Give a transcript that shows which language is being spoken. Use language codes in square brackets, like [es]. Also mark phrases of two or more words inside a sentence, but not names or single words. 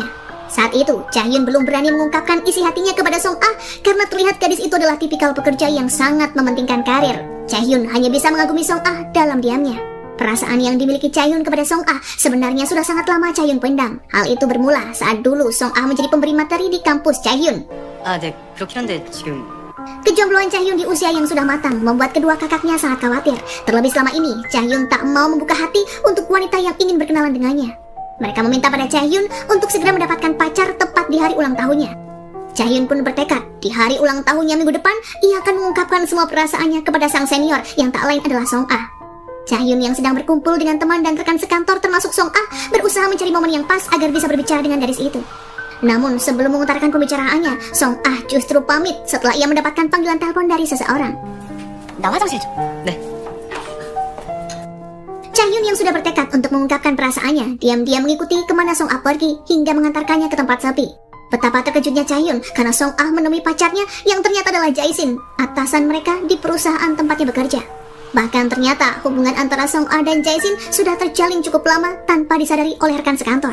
[id] Saat itu, Chahyun belum berani mengungkapkan isi hatinya kepada Song Ah karena terlihat gadis itu adalah tipikal pekerja yang sangat mementingkan karir. Chahyun hanya bisa mengagumi Song Ah dalam diamnya. Perasaan yang dimiliki Chahyun kepada Song Ah sebenarnya sudah sangat lama Chahyun pendam. Hal itu bermula saat dulu Song Ah menjadi pemberi materi di kampus Chahyun. [ko] 네, 그렇긴 한데 지금 [id] Kejombloan Chahyun di usia yang sudah matang membuat kedua kakaknya sangat khawatir. Terlebih selama ini, Chahyun tak mau membuka hati untuk wanita yang ingin berkenalan dengannya. Mereka meminta pada Chahyun untuk segera mendapatkan pacar tepat di hari ulang tahunnya. Chahyun pun bertekad, di hari ulang tahunnya minggu depan, ia akan mengungkapkan semua perasaannya kepada sang senior yang tak lain adalah Song Ah. Chahyun yang sedang berkumpul dengan teman dan rekan sekantor termasuk Song Ah berusaha mencari momen yang pas agar bisa berbicara dengan gadis itu. Namun sebelum mengutarakan pembicaraannya, Song Ah justru pamit setelah ia mendapatkan panggilan telepon dari seseorang. [ko] 나 화장실 좀. 네. [id] Chahyun yang sudah bertekad untuk mengungkapkan perasaannya, diam-diam mengikuti kemana Song Ah pergi hingga mengantarkannya ke tempat sepi. Betapa terkejutnya Chahyun karena Song Ah menemui pacarnya yang ternyata adalah Jae-shin, atasan mereka di perusahaan tempatnya bekerja. Bahkan ternyata hubungan antara Song Ah dan Jae-shin sudah terjalin cukup lama tanpa disadari oleh rekan sekantor.